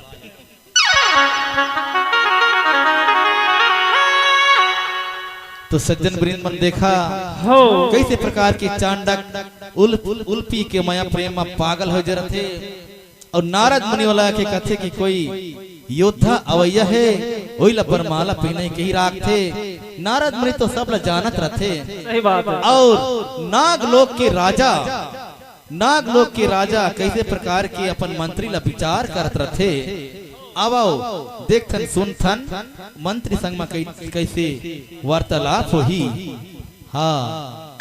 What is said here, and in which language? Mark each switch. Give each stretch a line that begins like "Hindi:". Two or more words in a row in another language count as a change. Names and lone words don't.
Chhattisgarhi: तो सज्जन वृंद देखा कैसे प्रकार की चांडक उल्पी के माया प्रेम में पागल हो जरा थे और नारद मुनि वाला के कथे की कोई योद्धा अवैया है वही ला बरमाला पहने के ही राख थे। नारद मुनि तो सब ला जानत रहते। सही बात है। और नागलोक के राजा कैसे प्रकार के अपन मंत्री ला विचार करत रहते। अब आओ देखथन सुनथन मंत्री संग में कैसे वार्तालाप होही। हाँ